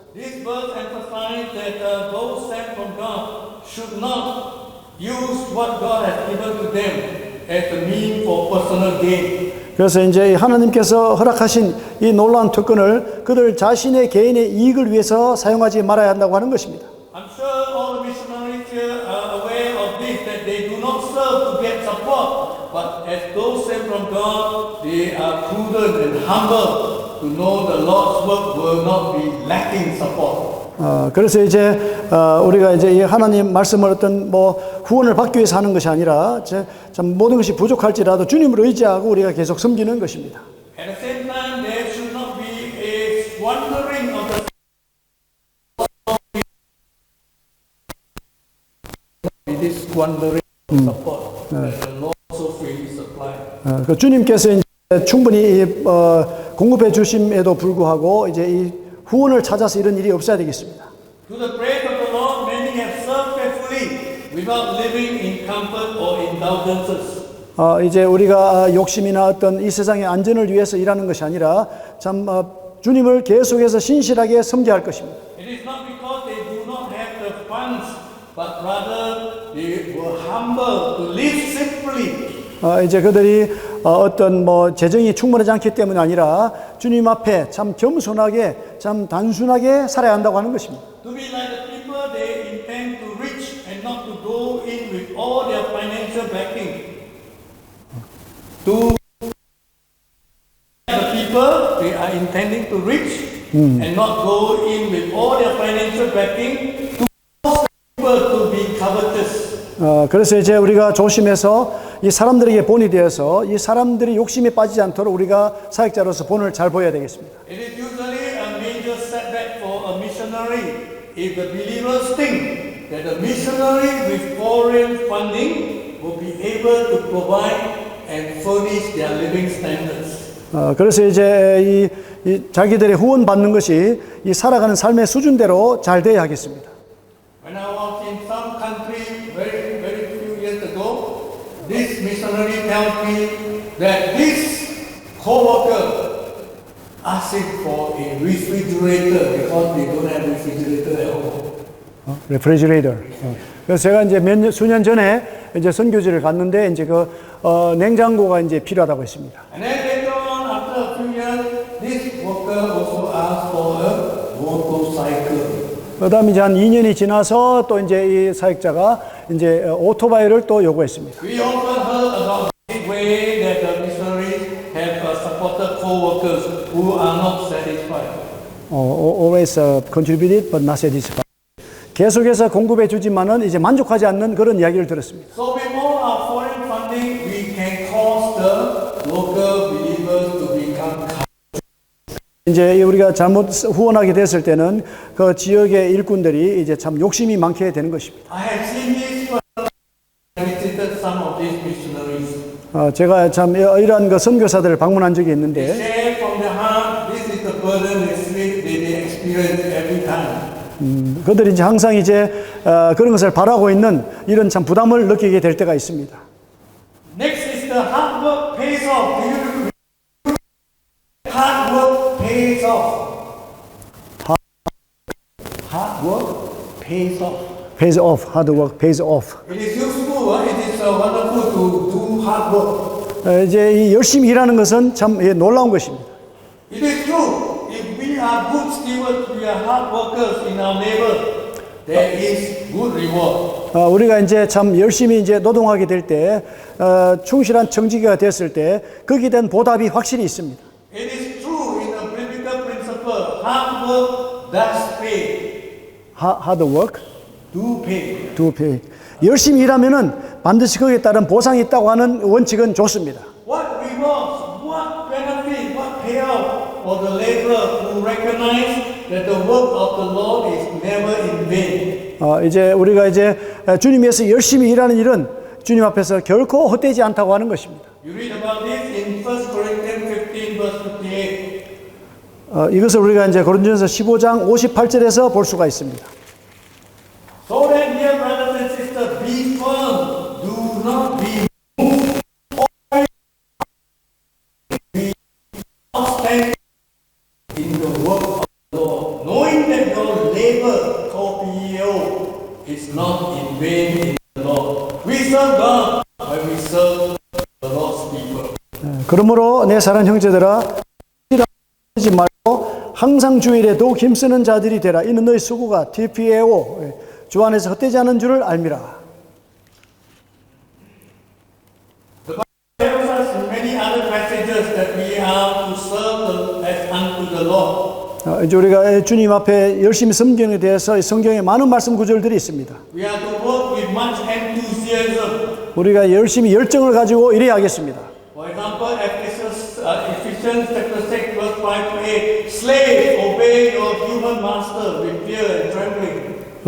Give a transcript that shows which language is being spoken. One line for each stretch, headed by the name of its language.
English: This verse emphasizes that those sent from God should not use what God has given to them as a means for personal gain.
Korean: 그래서 이제 하나님께서 허락하신 이 놀라운 특권을 그들 자신의 개인의 이익을 위해서 사용하지 말아야 한다고 하는 것입니다.
English: I'm sure all the missionaries here are aware of this, that they do not serve to get support, but as those sent from God, they are prudent and humble to know the Lord's work will not be lacking support.
Korean: 그래서 이제 우리가 이제 이 하나님 말씀을 어떤 뭐 후원을 받기 위해서 하는 것이 아니라 참 모든 것이 부족할지라도 주님을 의지하고 우리가 계속 섬기는 것입니다.
English: At the same time, there should not be a squandering of the it is squandering support that the Lord so freely supplied.
Korean: 그 주님께서 이제 충분히 공급해 주심에도 불구하고 이제 이 후원을 찾아서 이런 일이 없어야 되겠습니다.
English: To the praise of the Lord, many have served faithfully without living in comfort or indulgences.
Korean: 이제 우리가 욕심이나 어떤 이 세상의 안전을 위해서 일하는 것이 아니라 참 주님을 계속해서 신실하게 섬겨할 것입니다.
English: It is not because they do not have the funds, but rather they were humble to live simply.
Korean: 이제 그들이 어떤 뭐 재정이 충분하지 않기 때문이 아니라 주님 앞에 참 겸손하게 참 단순하게 살아야 한다고 하는 것입니다.
English: To be like the people they intend to reach and not to go in with all their financial backing. To the people they are intending to reach and not go in with all their financial backing to cause people to be covetous.
Korean: 그래서 이제 우리가 조심해서 이 사람들에게 본이 되어서 이 사람들이 욕심에 빠지지 않도록 우리가 사역자로서 본을 잘 보여야 되겠습니다.
English: It is usually a major setback for a missionary if the believers think that the missionary with foreign funding will be able to provide and furnish their living standards.
Korean: 그래서 이제 이 자기들의 후원 받는 것이 이 살아가는 삶의 수준대로 잘 돼야 하겠습니다.
English: When I was in some country very few years ago, this missionary told me that this co-worker asking for a refrigerator because they don't have refrigerator at home. 레프리지레이터.
Korean: 그래서 제가 이제 수년 전에 이제 선교지를 갔는데 이제 그 냉장고가 이제 필요하다고 했습니다.
English: And then later on, after a few years, this worker also asked for a motorcycle.
Korean: 그다음에 이제 한 2년이 지나서 또 이제 이 사역자가 이제 오토바이를 또 요구했습니다.
English: We often heard about the way that the missionaries have supported co-workers who are not satisfied. Always contributed but not satisfied.
Korean: 계속해서 공급해 주지만은 이제 만족하지 않는 그런 이야기를 들었습니다.
English: So with all our foreign funding, we can cause the local believers to become
Korean: 이제 우리가 잘못 후원하게 됐을 때는 그 지역의 일꾼들이 이제 참 욕심이 많게 되는 것입니다.
English: I have seen this when I visited some of these missionaries.
Korean: 제가 참 이러한 그 선교사들을 방문한 적이
English: They
Korean: 있는데
English: share from their heart. This is the burden they experience every time.
Korean: 그들이 이제 항상 이제 그런 것을 바라고 있는 이런 참 부담을 느끼게 될 때가 있습니다.
English: Next is the hard work pays off. Do you hard work pays off? Hard work pays off. Pays off, hard work pays off. It is useful. It is wonderful to do hard work.
Korean: 이제 이 열심히 일하는 것은 참 놀라운 것입니다.
English: It is true. If we are good stewards, we are hard workers in our neighbor, there is good reward.
Korean: 우리가 이제 참 열심히 이제 노동하게 될 때, 충실한 청지기가 됐을 때, 거기에 대한 보답이 확실히 있습니다.
English: It is true in the biblical principle, hard work does pay. Hard work Do pay. do pay.
Korean: 열심히 일하면은 반드시 거기에 따른 보상이 있다고 하는 원칙은 좋습니다.
English: What rewards, what benefit, what payout for the laborer who recognize that the work of the Lord is never in vain.
Korean: 이제 우리가 이제 주님 위해서 열심히 일하는 일은 주님 앞에서 결코 헛되지 않다고 하는 것입니다.
English: You read about this in 1 Corinthians 15 verse 58.
Korean: 이것을 우리가 이제 고린도전서 15장 58절에서 볼 수가 있습니다.
English: So then, dear brothers and sisters, be firm. Do not be moved. Be outstanding in the work of the Lord, knowing that your labor, copio, is not in vain in the Lord. We serve God when we serve the Lord's people.
Korean: 그러므로 내 사랑하는 형제들아 하지 말고 항상 주일에 더욱 힘쓰는 자들이 되라. 이는 너희 수고가 TPAO 주 안에서 헛되지 않은 줄을 알미라.
English: The Bible tells us in many other passages that we are to serve as unto the Lord.
Korean: 이제 우리가 주님 앞에 열심히 섬기는 데 대해서 이 성경에 많은 말씀 구절들이 있습니다.
English: We are to work with much enthusiasm.
Korean: 우리가 열심히 열정을 가지고 일해야 하겠습니다.
English: For example, Ephesians chapter 6, verse 5 to 8. Slaves, obey your human master with fear and trembling.